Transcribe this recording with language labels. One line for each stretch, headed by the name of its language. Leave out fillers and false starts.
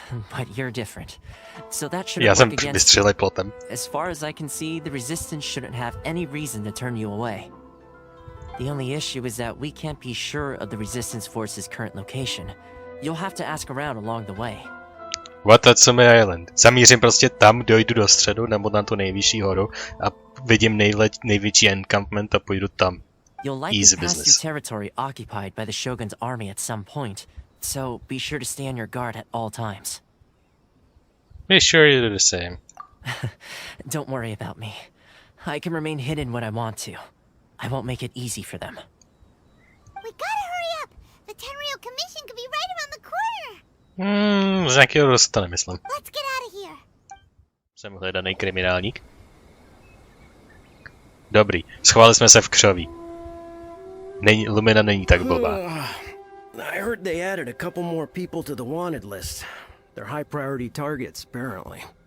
English: But you're different, so that shouldn't work against you. As far as I can see, the resistance shouldn't have any reason to turn you away. The only issue is that we can't be sure of the resistance force's current location. You'll have to ask around along the way. Watatsumi Island.
Czech: Zamířím prostě tam, dojdu do středu nebo na tu nejvyšší horu a vidím největší encampment a půjdu tam.
English: You'll likely pass through territory occupied by the Shogun's army at some point, so be sure to stay on your guard at all times. Be sure you do the same. Don't worry about me. I can remain hidden when I want to. I won't make it easy for them. We gotta hurry up! The Tenryou Commission could be right around the corner!
Czech: Z nějakého rozu to nemyslím.
English: Let's get out of here!
Czech: Jsem hledaný kriminálník. Dobrý, schovali jsme se v křoví. Lumina není tak blbá.
English: I heard they added a couple more people to the wanted list. They're high priority targets, apparently.